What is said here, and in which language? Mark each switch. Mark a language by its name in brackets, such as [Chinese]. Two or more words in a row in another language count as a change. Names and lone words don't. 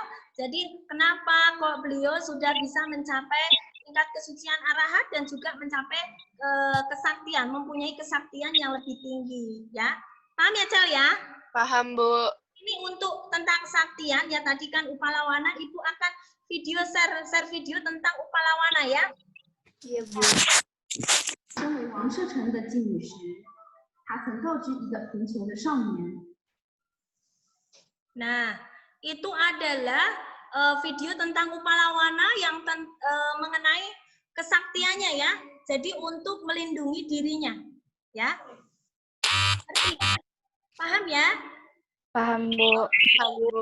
[Indonesian] Jadi kenapa kok beliau sudah bisa mencapai tingkat kesucian arahat dan juga mencapai kesaktian, mempunyai kesaktian yang lebih tinggi, ya? Paham ya, Cel ya? Paham, Bu. Ini untuk tentang kesaktian, ya tadi kan Upalawana, Ibu akan share video tentang Upalawana ya. Iya, Bu. [Chinese] 身为王舍城的妓女时，她曾告知一个贫穷的少年。 [Indonesian] Nah, itu adalah video tentang Upalawana yang mengenai kesaktiannya ya. Jadi untuk melindungi dirinya, ya. Paham ya? Paham, Bu. Paham, Bu.